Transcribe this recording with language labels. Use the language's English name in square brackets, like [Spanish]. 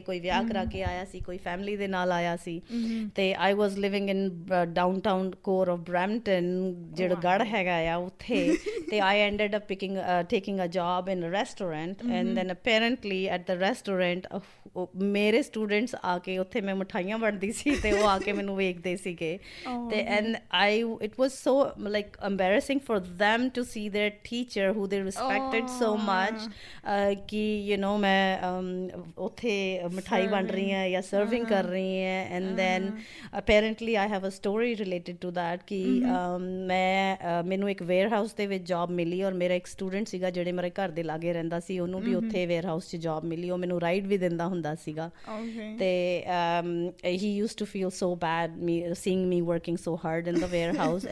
[Punjabi] ਕੋਈ ਵਿਆਹ ਕਰਾ ਕੇ ਆਇਆ ਸੀ, ਕੋਈ ਫੈਮਿਲੀ ਦੇ ਨਾਲ ਆਇਆ ਸੀ। ਤੇ [English] I was living in downtown core of Brampton, [Punjabi] ਜਿਹੜਾ ਗੜ੍ਹ ਹੈਗਾ ਆ ਉੱਥੇ। ਤੇ [English] I ended up taking a job in a restaurant, and then apparently at the restaurant [Punjabi] ਮੇਰੇ ਸਟੂਡੈਂਟਸ ਆ ਕੇ, ਉੱਥੇ ਮੈਂ ਮਿਠਾਈਆਂ ਵੰਡਦੀ ਸੀ ਤੇ ਉਹ ਆ ਕੇ ਮੈਨੂੰ ਵੇਖਦੇ ਸੀ। [English] And it was so like embarrassing for them to see their teacher who they respected so much [Punjabi] ਕਿ ਮੈਂ ਉੱਥੇ ਮਿਠਾਈ ਵੰਡ ਰਹੀ ਹਾਂ ਜਾਂ ਸਰਵਿੰਗ ਕਰ ਰਹੀ ਹਾਂ। [English] and then apparently I have a story related to that [Punjabi] ਕਿ ਮੈਨੂੰ ਇੱਕ ਵੇਅਰ ਹਾਊਸ ਦੇ ਵਿੱਚ ਜੌਬ ਮਿਲੀ ਔਰ ਮੇਰਾ ਇੱਕ ਸਟੂਡੈਂਟ ਸੀਗਾ ਜਿਹੜੇ ਮੇਰੇ ਘਰ ਦੇ ਲਾਗੇ ਰਹਿੰਦਾ ਸੀ, ਉਹਨੂੰ ਵੀ ਉੱਥੇ ਵੇਅਰ ਹਾਊਸ 'ਚ ਜੌਬ ਮਿਲੀ। ਉਹ ਮੈਨੂੰ ਰਾਈਡ ਵੀ ਦਿੰਦਾ ਹੁੰਦਾ ਸੀਗਾ। [English] ਤੇ he used to feel so bad seeing me working so hard in the warehouse.